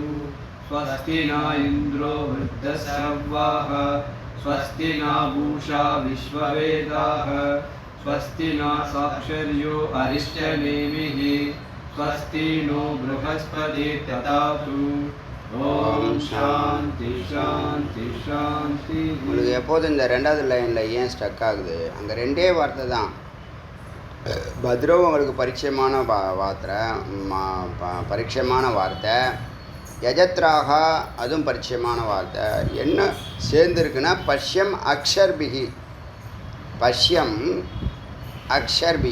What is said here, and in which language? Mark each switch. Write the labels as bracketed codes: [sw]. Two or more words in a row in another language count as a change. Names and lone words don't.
[sa] स्वस्ति न इन्द्रो वृद्धश्रवाः स्वस्ति न पूषा विश्ववेदाः स्वस्ति न साक्षर्यो अरिष्टनेमिः स्वस्ति नो बृहस्पति ददातु. ॐ शान्तिः शान्तिः शान्तिः. [ta] உங்களுக்கு எப்போதும் இந்த ரெண்டாவது லைனில் ஏன் ஸ்டக் ஆகுது? அங்கே ரெண்டே வார்த்தை தான். பத்ரவ் உங்களுக்கு பரிச்சயமான பரிச்சயமான வார்த்தை, யஜத்ராக அதுவும் பரிச்சயமான வார்த்தை. என்ன சேர்ந்துருக்குன்னா [sa] पश्यम् अक्षभिः, पश्यम् अक्षभि.